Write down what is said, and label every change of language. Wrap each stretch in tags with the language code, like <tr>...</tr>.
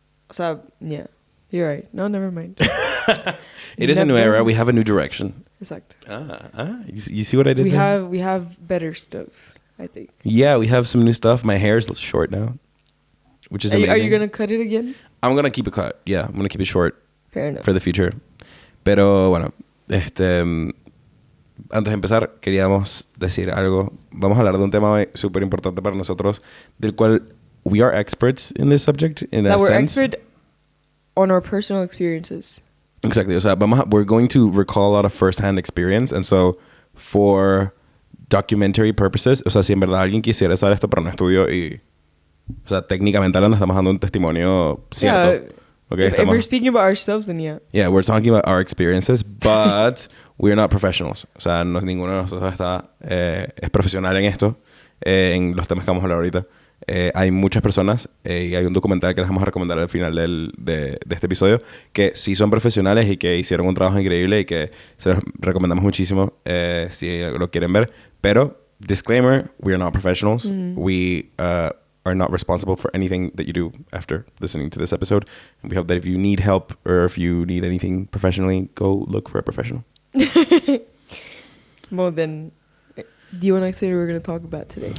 <en>So, yeah. You're right. No, never mind. It is a new era. We have a new direction.</en> <es>Exacto.</es> <en>You see what I did there? We have better stuff, I think. Yeah, we have some new stuff. My hair is short now, which is amazing. Are you going to cut it again? I'm going to keep it cut. Yeah, I'm going to keep it short. Fair enough. For the future.</en> <es>Pero bueno, antes de empezar, queríamos decir algo. Vamos a hablar de un tema hoy súper importante para nosotros, del cual</es> <en>we are experts in this subject, in a we're sense. expert on our personal experiences. Exactly.</en> <es>O sea,</es> <en>we're going to recall a lot of first-hand experience, and so for documentary purposes,</en> <es>o sea, si en verdad alguien quisiera saber esto para un estudio y, o sea, técnicamente hablando, estamos dando un testimonio cierto.</es> <en>Yeah. Okay, if we're speaking about ourselves, then yeah. Yeah, we're talking about our experiences, but we're not professionals.</en> <es>O sea, ninguno de nosotros es profesional en esto, en los temas que vamos a hablar ahorita. Hay muchas personas y hay un documental que les vamos a recomendar al final de este episodio que sí son profesionales y que hicieron un trabajo increíble y que se los recomendamos muchísimo si lo quieren ver.</es> <en>Pero, disclaimer, we are not professionals. We are not responsible for anything that you do after listening to this episode. And we hope that if you need help or if you need anything professionally, go look for a professional. Well, then, do you want to say what we're going to talk about today?</en>